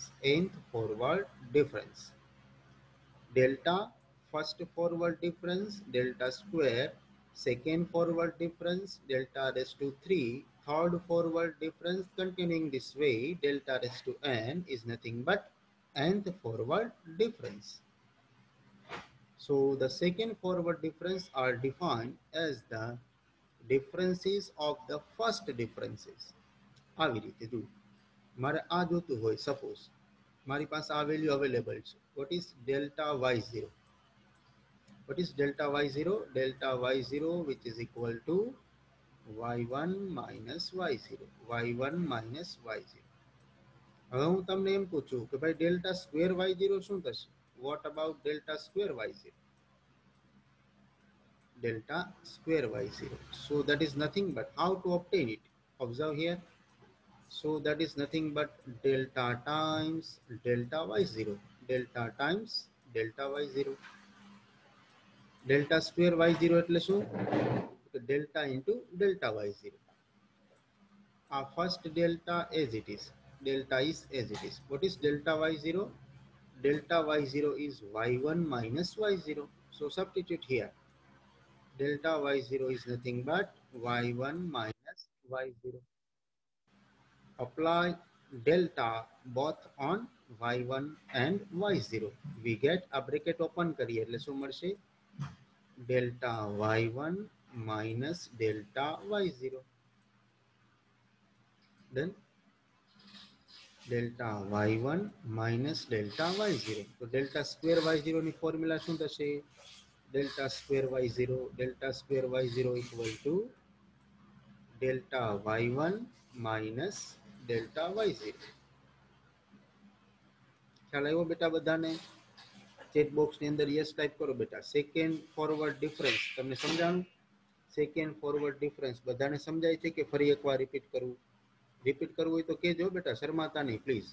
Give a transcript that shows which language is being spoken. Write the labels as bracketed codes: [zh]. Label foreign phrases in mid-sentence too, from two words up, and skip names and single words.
[en] nth forward difference. Delta first forward difference, delta square, second forward difference, delta raised to 3, third forward difference continuing this way, delta raised to n is nothing but nth forward difference. So the second forward difference are defined as the differences of the first differences. [gu] આવી રીતે જો મારે આ જોતું હોય, સપોઝ મારી પાસે આ [en] value available [gu] છે. [en] What is delta y0? What is delta y0? Delta y0 which is equal to y1 minus y0. y1 minus y0. [gu] હવે હું તમને એમ પૂછું કે ભાઈ [en] delta square y0 [gu] શું થશે? [en] What about delta square y0? Delta square y0. So that is nothing but how to obtain it. Observe here. So that is nothing but delta times delta y0. Delta times delta y0. Delta square y0 [gu] એટલે શું? [en] Delta into delta y0. Our first delta as it is. Delta is as it is. What is delta y0? Delta y0 is y1 minus y0. So substitute here. Delta y0 is nothing but y1 minus y0. Apply delta both on y1 and y0. We get a bracket open [gu] કરીએ એટલે શું મળશે? [en] Delta y1 minus delta y0. Then delta y1 minus delta y0. [gu] તો [en] delta square y0 [gu] ની ફોર્મ્યુલા શું થશે? [en] Delta square y0, delta square y0 equal to delta y1 minus delta y0. [gu] ખ્યાલ આવ્યો બેટા બધાને? ચેટ બોક્સની અંદર [en] yes type [gu] કરો બેટા. [en] second forward difference [gu] તમને સમજાણું? [en] second forward difference [gu] બધાને સમજાય છે કે ફરી એકવાર રિપીટ કરવું? રિપીટ કરવું હોય તો કહેજો બેટા, શરમાતા નહીં પ્લીઝ.